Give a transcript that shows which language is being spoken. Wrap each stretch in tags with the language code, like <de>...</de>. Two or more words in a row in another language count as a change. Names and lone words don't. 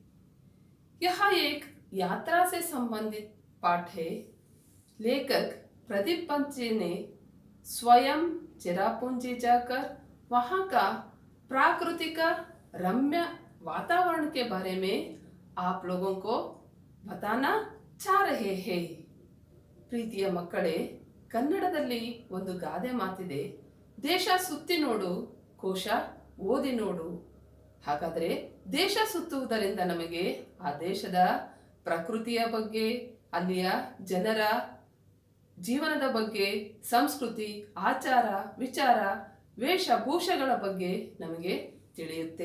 <hi>यह एक यात्रा से संबंधित पाठ है। लेखक प्रदीप पंत जी ने स्वयं चेरापूंजी जाकर वहाँ का प्राकृतिक रम्य वातावरण के बारे में आप लोगों को बताना चाह रहे हैं।</hi> <kn>ಪ್ರೀತಿಯ ಮಕ್ಕಳೇ, ಕನ್ನಡದಲ್ಲಿ ಒಂದು ಗಾದೆ ಮಾತಿದೆ, ದೇಶ ಸುತ್ತಿ ನೋಡು, ಕೋಶ ಓದಿ ನೋಡು. ಹಾಗಾದರೆ ದೇಶ ಸುತ್ತುವುದರಿಂದ ನಮಗೆ ಆ ದೇಶದ ಪ್ರಕೃತಿಯ ಬಗ್ಗೆ, ಅಲ್ಲಿಯ ಜನರ ಜೀವನದ ಬಗ್ಗೆ, ಸಂಸ್ಕೃತಿ, ಆಚಾರ, ವಿಚಾರ, ವೇಷಭೂಷಗಳ ಬಗ್ಗೆ ನಮಗೆ ತಿಳಿಯುತ್ತೆ.</kn>